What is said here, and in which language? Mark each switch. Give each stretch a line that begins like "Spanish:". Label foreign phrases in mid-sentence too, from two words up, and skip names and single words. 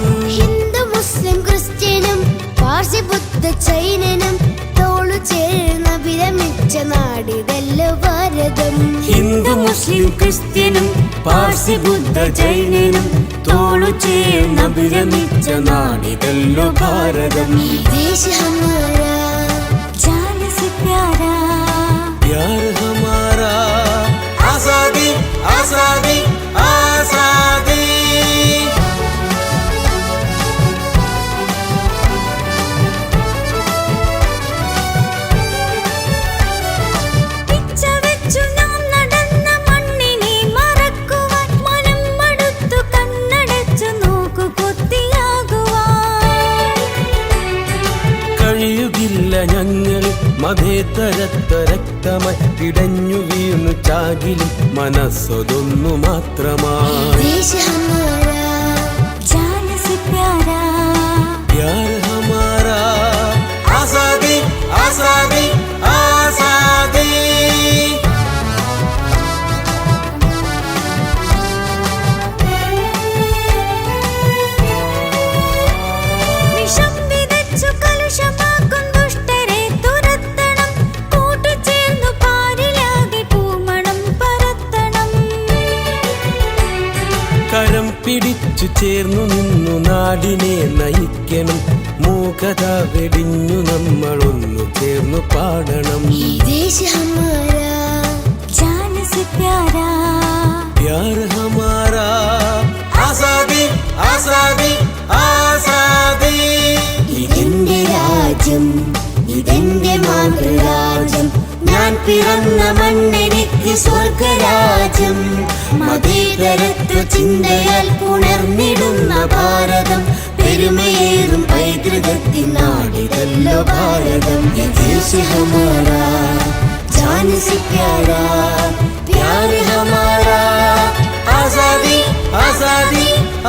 Malayalam: ഹിന്ദു മുസ്ലിം ക്രിസ്ത്യനും പാർസി ബുദ്ധ ജൈനനും തോളു ചേർന്ന് വിരമിച്ച നാടിതല്ലോ ഭാരതം. ഹിന്ദു മുസ്ലിം ക്രിസ്ത്യനും പാർസി ബുദ്ധ ജൈനനും തോളു ചേർന്ന് വിരമിച്ച നാടിതല്ലോ ഭാരതം.
Hindi: देश हमारा जान से प्यारा, प्यार हमारा आजादी आजादी आजादी.
Malayalam: പിച്ചവെച്ചു നാം നടന്ന മണ്ണിനെ മറക്കുവാൻ, മനം മടുത്തു കണ്ണടച്ചു നോക്കു കൊത്തിയാകുവാൻ. കഴിയുകില്ല ഞങ്ങൾ മതേതരത്വ രക്തമായി പിടഞ്ഞു വീണു ചാകിലും മനസ്സൊതൊന്നു മാത്രമായി.
Hindi: देश हमारा जान से प्यारा, प्यार हमारा आजादी आजादी आजादी.
Malayalam: വിഷം വിതച്ചു കലുഷമാക്കും ദുഷ്ടരെ തുരത്തണം, കൂട്ടുചേർന്നു പാരിലാകെ പൂമണം പരത്തണം. കരം പിടിച്ചു ചേർന്നു നിന്നു നാടിനെ നയിക്കണം, മൂകത വെടിഞ്ഞു നമ്മളൊന്നു ചേർന്നു പാടണം.
Hindi: देश हमारा जान से प्यारा, प्यार हमारा आजादी आजादी आजादी.
Malayalam: ഇതെന്റെ രാജ്യം, ഇതെന്റെ മാതൃരാജ്യം, ഞാൻ പിറന്ന മണ്ണെനിക്ക് സ്വർഗരാജ്യം. മതേതരത്വ ചിന്തയാൽ പുണർന്നിടുന്ന ഭാരതം, പെരുമയേറും പൈതൃകത്തിൻ നാടിതല്ലോ ഭാരതം.
Hindi: देश हमारा जान से प्यारा, प्यार हमारा आजादी आजादी